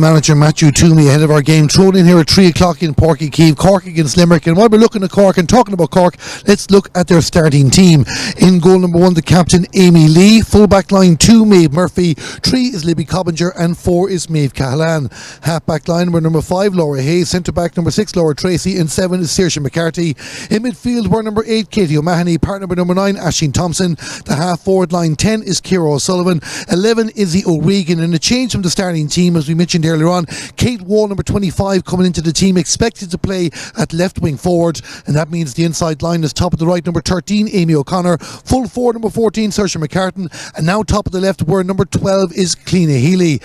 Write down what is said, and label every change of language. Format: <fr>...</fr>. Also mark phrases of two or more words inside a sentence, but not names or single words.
<en>manager Matthew Toomey ahead of our game, thrown in here at 3 o'clock in Páirc Uí Chaoimh, Cork against Limerick. And while we're looking at Cork and talking about Cork, let's look at their starting team. In goal number 1, the captain Amy Lee. Full back line 2, Maeve Murphy. 3 is Libby Cobbinger and 4 is Maeve Cahalane. Half back line were number 5, Laura Hayes. Centre back number 6, Laura Tracy. And 7 is Saoirse McCarthy. In midfield were number 8, Katie O'Mahony. Partner number 9, Aisling Thompson. The half forward line 10 is Ciara O'Sullivan. 11, Izzy O'Regan. And a change from the starting team, as we mentioned earlier on, Kate Wall, number 25, coming into the team, expected to play at left wing forward, and that means the inside line is top of the right, number 13, Amy O'Connor, full forward, number 14, Saoirse McCartan, and now top of the left, where number 12 is Cliona Healy.</en>